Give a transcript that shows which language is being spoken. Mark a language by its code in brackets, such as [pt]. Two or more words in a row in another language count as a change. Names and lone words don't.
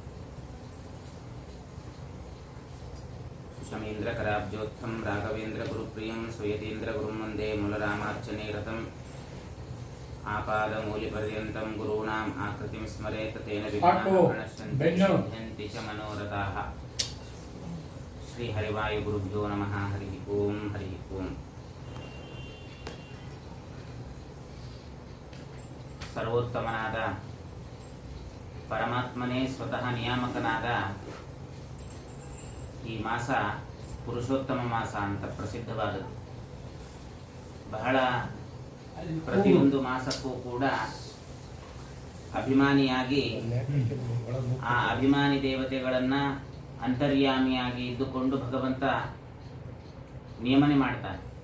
[sa] सुषमीन्द्रकराब्जोत्थं राघवेन्द्रगुरुप्रियं सुयतीन्द्रगुरुं वन्दे मूलरामार्चने रतम्। आपादमूलिपर्यन्तं गुरूणाम् आकृतिं स्मरेत् तेन विघ्नाः च मनोरथाः। श्रीहरिवायुगुरुभ्यो नमः। हरिः ओम्। हरिः ओम्। [kn] ಸರ್ವೋತ್ತಮನಾದ ಪರಮಾತ್ಮನೇ ಸ್ವತಃ ನಿಯಾಮಕನಾದ ಈ ಮಾಸ ಪುರುಷೋತ್ತಮ ಮಾಸ ಅಂತ ಪ್ರಸಿದ್ಧವಾದದ್ದು. ಬಹಳ ಪ್ರತಿಯೊಂದು ಮಾಸಕ್ಕೂ ಕೂಡ ಅಭಿಮಾನಿಯಾಗಿ ಆ ಅಭಿಮಾನಿ ದೇವತೆಗಳನ್ನ ಅಂತರ್ಯಾಮಿಯಾಗಿ ಇದ್ದುಕೊಂಡು ಭಗವಂತ ನಿಯಮನೆ ಮಾಡ್ತಾನೆ.